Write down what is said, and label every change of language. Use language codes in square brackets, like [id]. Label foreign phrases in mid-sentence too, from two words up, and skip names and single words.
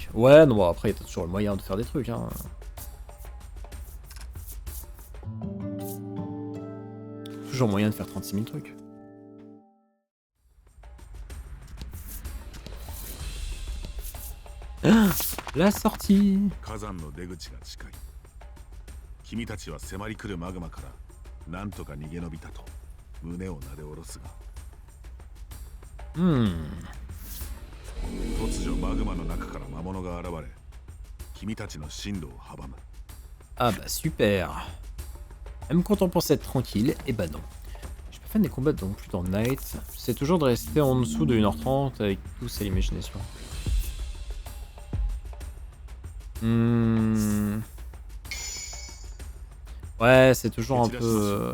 [fr] Ouais, non, bon, après, t'as toujours le moyen de faire des trucs, hein. Toujours moyen de faire 36 000 trucs. Ah, la sortie. [ja] 火山の出口が近い。君たちは迫り来るマグマからなんとか逃げ延びたと胸をなで下ろすが。突如マグマの中から魔物が現れ、君たちの進路を阻む。 [fr] Ah bah super. Même quand on pense être tranquille, et bah non. Je suis pas fan des combats non plus dans Night. C'est toujours de rester en dessous de 1h30 avec tout ça l'imagination. Ouais, c'est toujours un peu...